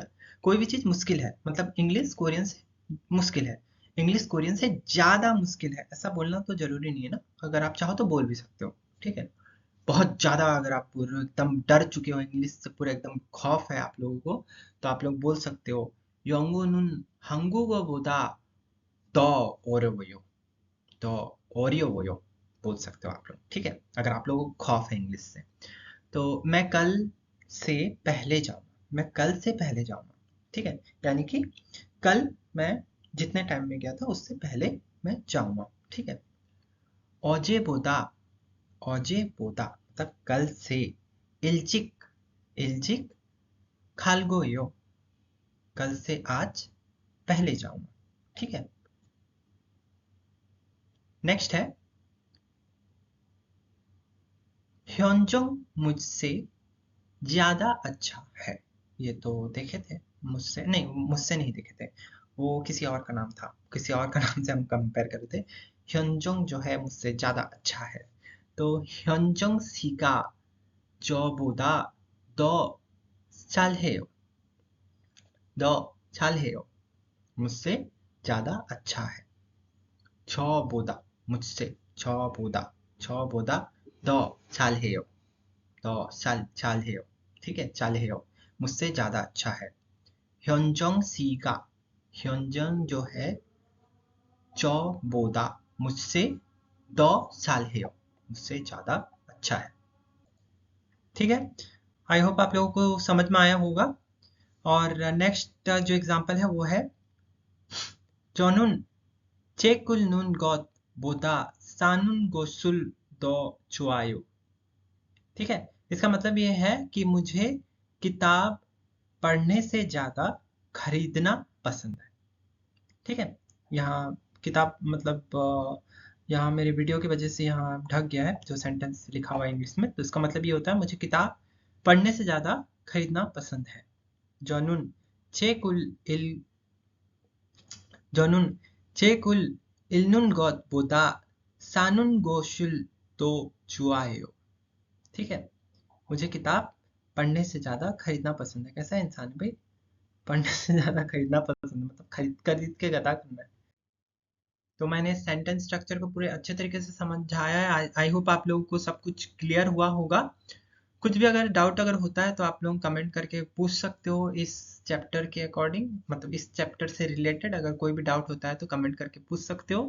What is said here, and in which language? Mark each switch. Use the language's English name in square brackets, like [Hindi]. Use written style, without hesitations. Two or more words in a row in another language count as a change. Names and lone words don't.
[Hindi] कोई भी चीज मुश्किल है मतलब इंग्लिश कोरियन से मुश्किल है, इंग्लिश कोरियन से ज्यादा मुश्किल है, ऐसा बोलना तो जरूरी नहीं है ना, अगर आप चाहो तो बोल भी सकते हो, ठीक है। बहुत ज्यादा अगर आप पूरे एकदम डर चुके हो इंग्लिश से, पूरा एकदम खौफ है आप लोगों को, तो आप लोग बोल सकते हो [Korean] 영어는 한국어보다 더 어려워요, 더 어려워요 [Hindi] बोल सकते हो आप लोग, ठीक है, अगर आप लोगों को खौफ है इंग्लिश से। तो मैं कल से पहले जाऊंगा, मैं कल से पहले जाऊंगा, ठीक है, यानी कि कल मैं जितने टाइम में गया था उससे पहले मैं जाऊंगा, ठीक है। [Korean] 어제보다, 어제보다 [Hindi] मतलब कल से, [Korean] 일찍, 일찍 갈거예요, [Hindi] कल से आज पहले जाऊंगा, ठीक है। नेक्स्ट है ह्योंजोंग मुझसे ज्यादा अच्छा है। ये तो देखे थे, मुझसे नहीं, मुझसे नहीं देखे थे, वो किसी और का नाम था, किसी और का नाम से हम कंपेयर कर रहे थे। ह्योंजोंग जो है मुझसे ज्यादा अच्छा है, तो ह्योंजोंग [Korean] 씨가 저보다 더 잘해요, 더 잘해요 [Hindi] मुझसे ज्यादा अच्छा है। [Korean] 저보다 मुझसे, 저보다, 저보다 더 잘해요, 더 잘해요, [Hindi] ठीक है, 잘해요 मुझसे ज्यादा अच्छा है। 현정 씨가, 현정 जो है 저보다 मुझसे [Korean] 더 잘해요 [Hindi] मुझसे ज्यादा अच्छा है, ठीक है। [English] I hope [Hindi] आप लोगों को समझ में आया होगा। और नेक्स्ट जो एग्जांपल है वो है [Korean] 저는 책 읽는 것보다 사는 것을 더 좋아요, [Hindi] ठीक है। इसका मतलब ये है कि मुझे किताब पढ़ने से ज्यादा खरीदना पसंद है, ठीक है। यहाँ किताब मतलब यहाँ मेरे वीडियो की वजह से यहाँ ढक गया है जो सेंटेंस लिखा हुआ है इंग्लिश में, तो इसका मतलब ये होता है मुझे किताब पढ़ने से ज़्यादा खरीदना पसंद है। [Korean] 저는 책을 읽 저는 책을 읽는 것 보다 사는 것을 더 좋아요, [Hindi] ठीक है। मुझे किताब पढ़ने से ज़्यादा खरीदना पसंद है। कैसा इंसान है भाई, पढ़ने से ज़्यादा खरीदना पसंद है, मतलब खरीद खरीद के गधा करना है। तो मैंने [English] sentence structure [Hindi] को पूरे अच्छे तरीके से समझाया है। [English] I hope [Hindi] आप लोगों को सब कुछ क्लियर हुआ होगा। कुछ भी अगर डाउट अगर होता है तो आप लोग कमेंट करके पूछ सकते हो इस चैप्टर के अकॉर्डिंग, मतलब इस चैप्टर से रिलेटेड अगर कोई भी डाउट होता है तो कमेंट करके पूछ सकते हो।